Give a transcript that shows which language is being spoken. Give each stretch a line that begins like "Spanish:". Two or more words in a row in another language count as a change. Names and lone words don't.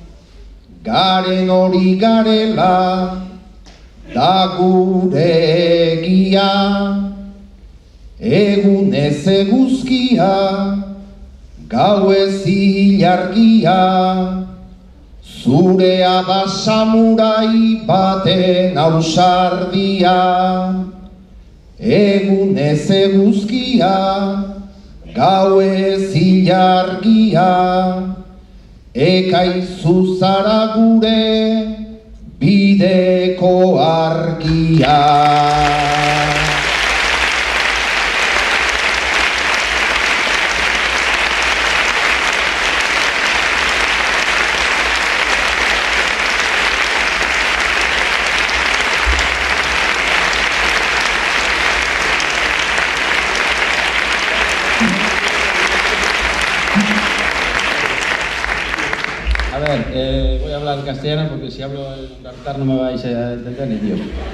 Basque: garen hori garela da gure egia, egun ez eguzkia, gau ez ilargia, zurea da samurai baten ausardia. Egun ez eguzkia, gau ez ilargia, ekaizu zara gure bideko argia.
Spanish: Voy a hablar en castellano porque si hablo en tartar no me vais a entender ni Dios.